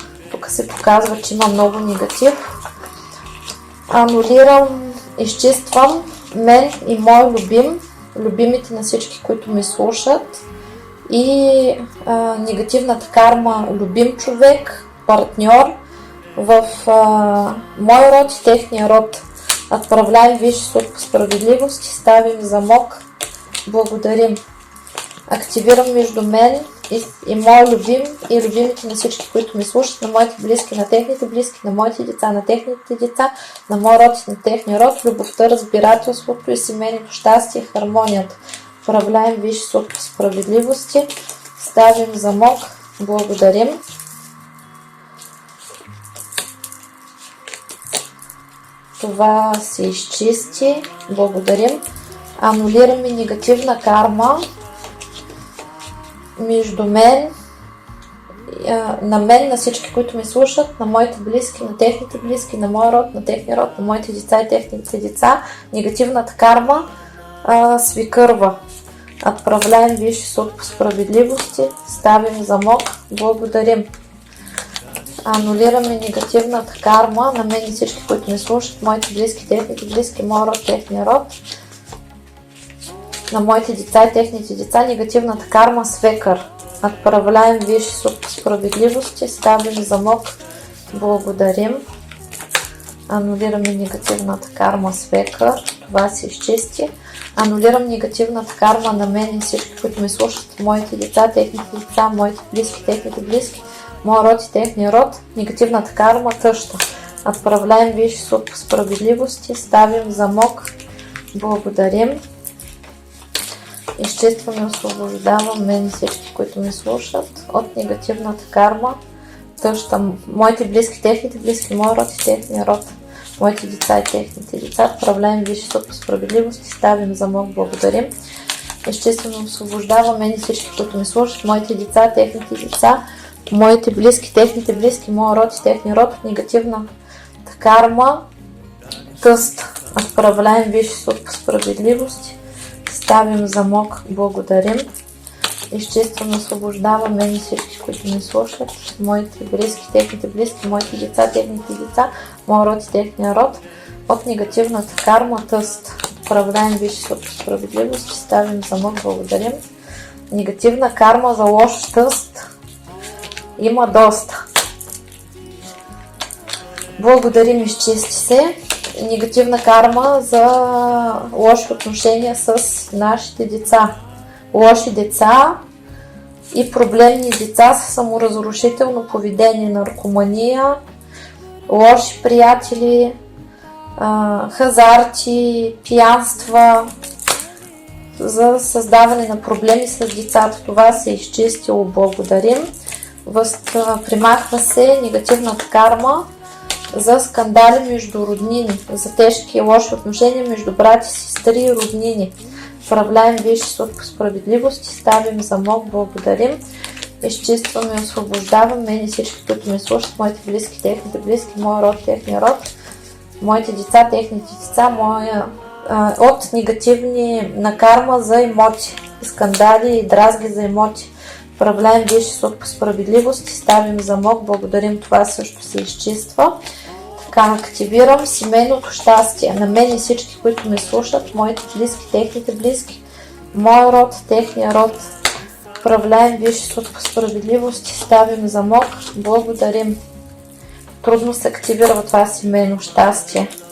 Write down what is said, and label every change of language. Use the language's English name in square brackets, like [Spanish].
[Bulgarian] Тук се показва, че има много негатив. Анулирам, изчиствам мен и мой любим, любимите на всички, които ме слушат, и негативната карма любим човек, партньор в мой род и техния род. [Russian] Отправляем Висши съд по справедливост и ставим замок. [Bulgarian] благодарим. Активирам между мен и мой любим и любимите на всички, които ми слушат, на моите близки, на техните близки, на моите деца, на техните деца, на мой род и на техния род, любовта, разбирателството и семейното щастие и хармонията. [Russian] Управляем висши суд по справедливости, ставим замок, благодарим. [Bulgarian] Това се изчисти, благодарим. Анулираме негативна карма между мен, на всички, които ми слушат, на моите близки, на техните близки, на моя род, на техния род, на моите деца и техните деца. Негативната карма свикърва. [Russian] Отправляем висши суд по справедливости, ставим замок, благодарим. [Bulgarian] Анулираме негативната карма на мен и всички, които ми слушат, моите близки, техните близки, моя род, техния род, на моите деца и техните деца. Негативната карма свекър. [Russian] Отправляем висши суд по справедливости, ставим замок, благодарим. [Bulgarian] Анулираме негативната карма свекър, това се изчисти. Анулирам негативната карма на мен и всички, които ме слушат, моите деца, техните деца, моите близки, техните близки, моя род и техния род. Негативната карма тъща. [Russian] Отправляем висши суд по справедливости, ставим замок, благодарим. [Bulgarian] Изчистваме и освобождавам мен и всички, които ме слушат от негативната карма тъща. Моите близки, техните близки, моя род и техния род, моите деца и техните деца. [Russian] Отправляем висши суд по справедливости, ставим замок, благодарим. [Bulgarian] Изчистваме и освобождавам мен и всички, които ме слушат, моите деца, техните деца, моите близки, техните близки, моя род и техния род от негативна карма тъст. [Russian] Отправляем висши суд по справедливости, ставим замок, благодарим. [Bulgarian] Изчистваме, освобождавам мен и всички, които ми слушат, моите близки, техните близки, моите деца, техните деца, моя род и техния род от негативната карма тъст. [Russian] Отправляем висши суд по справедливости, ставим замок, благодарим. [Bulgarian] Негативна карма за лош тъст има доста. Благодарим, изчисти се. Негативна карма за лоши отношения с нашите деца. Лоши деца и проблемни деца с саморазрушително поведение, наркомания, лоши приятели, хазарти, пиянства, за създаване на проблеми с децата. Това се е изчистило, благодарим. Примахва се негативната карма за скандали между роднини, за тежки и лоши отношения между брати, сестри и роднини. [Russian] Управляем висши суд по справедливости, ставим замок, благодарим. [Bulgarian] Изчистваме и освобождавам мен и всички, които ме слушат, моите близки, техните близки, моя род, техния род, моите деца, техните деца, от негативни на карма за имоти, скандали и дразги за имоти. [Russian] Управляем висши суд по справедливости, ставим замок, благодарим, [Bulgarian] това също се изчиства. Така, активирам семейното щастие на мен и всички, които ме слушат, моите близки, техните близки, моя род, техния род. [Russian] Управляем висши суд по справедливости, ставим замок, благодарим. [Bulgarian] Трудно се активира това семейно щастие.